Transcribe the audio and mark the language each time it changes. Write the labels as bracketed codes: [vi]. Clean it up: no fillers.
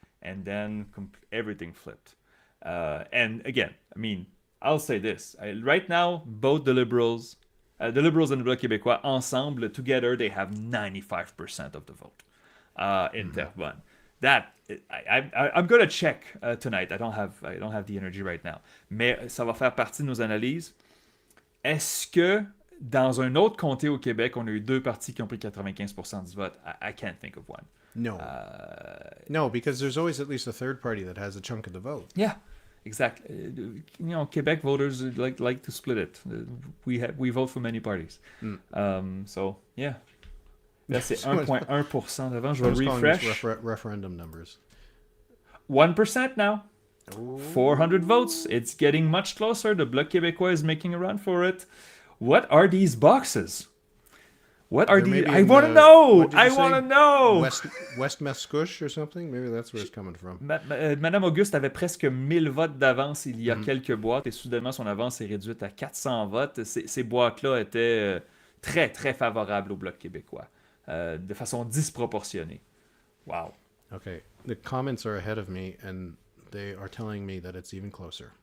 [en] And then everything flipped. And again, I mean, I'll say this. Right now, both the Liberals and the Bloc Québécois, [fr] ensemble, [en] together, they have 95% of the vote. In Terrebonne. That I'm gonna check tonight. I don't have the energy right now. [fr] Mais ça va faire partie de nos analyses. Est-ce que dans un autre comté au Québec, on a eu deux partis qui ont pris 95% du vote? [en] I can't think of one. No. No, because there's always at least a third party that has a chunk of the vote. Yeah, exactly. You know, Quebec voters like to split it. We vote for many parties. So yeah. [fr] Là, c'est 1,1% d'avant. Je vais refresh. [en] Referendum numbers. 1% now. Ooh. 400 votes. It's getting much closer. The Bloc Québécois is making a run for it. What are these boxes? What are these? I want to know. I want to know. West Mascouche or something? Maybe that's where it's coming from. [fr] Madame Auguste avait presque 1000 votes d'avance il y a quelques boîtes et soudainement son avance est réduite à 400 votes. Ces boîtes-là étaient très, très favorables au Bloc québécois. De façon disproportionnée. [en] Wow. Okay. The comments are ahead of me and they are telling me that it's even closer.